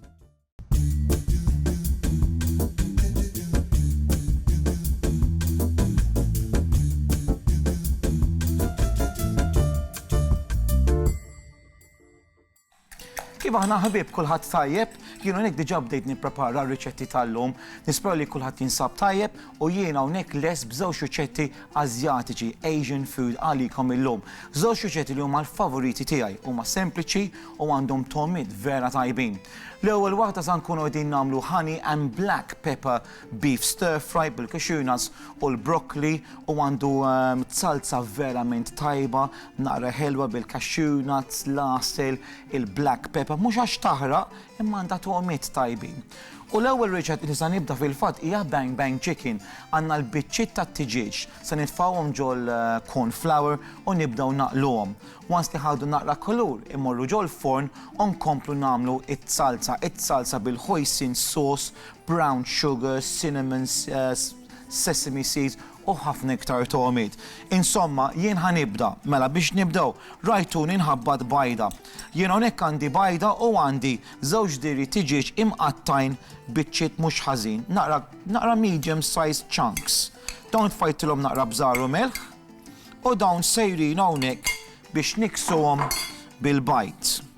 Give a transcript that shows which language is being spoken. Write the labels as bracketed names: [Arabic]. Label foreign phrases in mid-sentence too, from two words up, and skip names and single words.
[Maltese] Kif aħna ħabib kulħadd tajjeb, jiena hawnhekk diġà bdejt nipprepara r-riċetti tal-lum, nispera li kulħadd jinsab tajjeb u jiena hawnhekk les b'żewġ riċetti Asjatiċi, [English] Asian food [Maltese] għalikom illum. Żewġ riċetti li huma l-favoriti tiegħi, huma sempliċi u għandhom tomid vera tajbin. L-ewwel waħda se nkunu qegħdin nagħmlu [English] honey and black pepper beef stir fry [Maltese] bil- [English] cashew nuts [Maltese] u l-broccoli u għandu salsa verament tajba, naqra ħelwa bil- [English] cashew nuts, [Maltese] l-asel, il- [English] black pepper, [Maltese] mhux għax taħraq imma għandha tuqmiet tajbin. U l-ewwel riċett li se nibda fil-fatt hija [English] bang bang chicken. [Maltese] Għandna l-biċċiet tat-tiġiġ se nitfgħuhom ġol [English] corn flour [Maltese] u nibdew naqluhom. Once li ħadu naqra kulur immorru ġol forn u nkomplu nagħmlu it-salsa bil- [English] hoisin sauce, brown sugar, cinnamon, sesame seeds [Maltese] u ħafna iktar tomid. Insomma, jien ħanibda, mela biex nibdew, rajtuni nħabbad bajda. Jien hawnhekk għandi bajda u għandi żewġ diri tiġiġ imqattajn biċċiet mhux ħażin, naqra [English] medium sized chunks. [Maltese] Dawn tfajtilhom naqra bżar u milħ u dawn sejrin hawnhekk biex niksuhom bil-bajt.